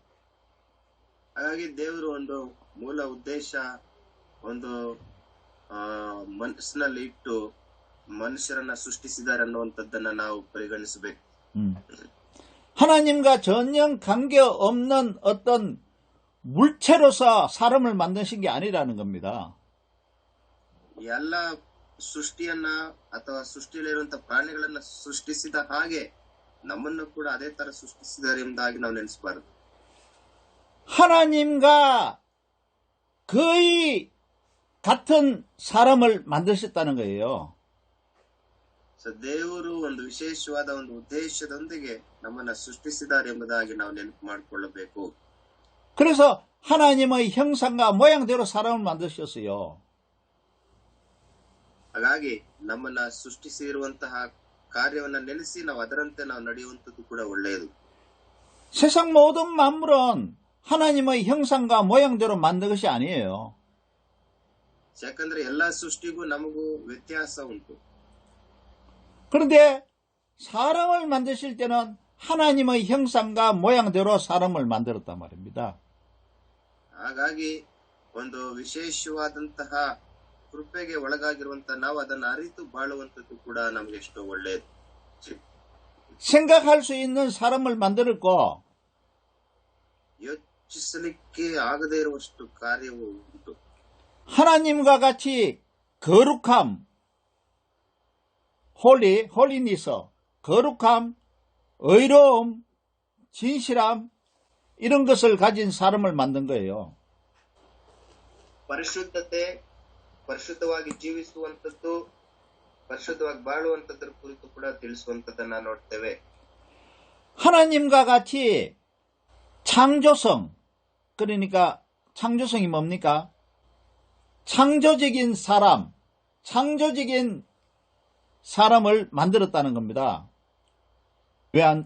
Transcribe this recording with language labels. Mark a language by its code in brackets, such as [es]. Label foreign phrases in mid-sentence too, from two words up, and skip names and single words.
[kn] ಹಾಗಾಗಿ ದೇವರು ಒಂದು ಮೂಲ ಉದ್ದೇಶ ಒಂದು ಮನಸ್ಸಿನಲ್ಲಿ ಇಟ್ಟು ಮನುಷ್ಯರನ್ನ ಸೃಷ್ಟಿಸಿದ್ದಾರೆ ಅನ್ನುವಂಥದ್ದನ್ನ ನಾವು ಪರಿಗಣಿಸಬೇಕು. [ko] 하나님과 전혀 관계없는 어떤 물체로서 사람을 만드신 게 아니라는 겁니다. [kn] ಎಲ್ಲ ಸೃಷ್ಟಿಯನ್ನ ಅಥವಾ ಸೃಷ್ಟಿಯಲ್ಲಿರುವಂತಹ ಪ್ರಾಣಿಗಳನ್ನ ಸೃಷ್ಟಿಸಿದ ಹಾಗೆ ನಮ್ಮನ್ನು ಕೂಡ ಅದೇ ತರ ಸೃಷ್ಟಿಸಿದ್ದಾರೆ ಎಂಬುದಾಗಿ ನಾವು ನೆನೆಸಬಾರದು. [ko] 하나님과 거의 같은 사람을 만드셨다는 거예요. [kn] ದೇವರು ಒಂದು ವಿಶೇಷವಾದ ಒಂದು ಉದ್ದೇಶದೊಂದಿಗೆ ನಮ್ಮನ್ನ ಸೃಷ್ಟಿಸಿದ್ದಾರೆ ಎಂಬುದಾಗಿ ನಾವು ನೆನಪು ಮಾಡಿಕೊಳ್ಳಬೇಕು. [ko] 그래서 하나님의 형상과 모양대로 사람을 만드셨어요. [kn] ಹಾಗಾಗಿ ನಮ್ಮನ್ನ ಸೃಷ್ಟಿಸಿರುವಂತಹ ಕಾರ್ಯವನ್ನ ನೆನೆಸಿ ನಾವು ಅದರಂತೆ ನಾವು ನಡೆಯುವಂಥದ್ದು ಕೂಡ ಒಳ್ಳೆಯದು. [ko] 세상 모든 만물은 하나님의 형상과 모양대로 만든 것이 아니에요. [kn] ಯಾಕಂದ್ರೆ ಎಲ್ಲಾ ಸೃಷ್ಟಿಗೂ ನಮಗೂ ವ್ಯತ್ಯಾಸ ಉಂಟು. [ko] 그런데 사람을 만드실 때는 하나님의 형상과 모양대로 사람을 만들었단 말입니다. [kn] ಹಾಗಾಗಿ ಒಂದು ವಿಶೇಷವಾದಂತಹ ಕೃಪೆಗೆ ಒಳಗಾಗಿರುವಂತಹ ನಾವು ಅದನ್ನು ಅರಿತು ಬಾಳುವಂಥದ್ದು ಕೂಡ ನಮ್ಗೆ ಎಷ್ಟೋ ಒಳ್ಳೆಯದು. [ko] 생각할 수 있는 사람을 만들었고 [kn] ಯೋಚಿಸಲಿಕ್ಕೆ ಆಗದೇ ಇರುವಷ್ಟು ಕಾರ್ಯವು ಉಂಟು. [ko] 하나님과 같이 거룩함, 홀리니스, 거룩함, 의로움, 진실함 이런 것을 가진 사람을 만든 거예요. [kn] ಪರಿಶುದ್ಧತೆ, ಪರಿಶುದ್ಧವಾಗಿ ಜೀವಿಸುವಂಥದ್ದು, ಪರಿಶುದ್ಧವಾಗಿ ಬಾಳುವಂಥದ್ರ ಕುರಿತು ಕೂಡ ತಿಳಿಸುವಂಥದ್ದನ್ನ ನೋಡ್ತೇವೆ. [ko] 하나님과 같이 창조성, 그러니까 창조성이 뭡니까? 창조적인 사람, 창조적인 사람을 만들었다는 겁니다. 왜 안?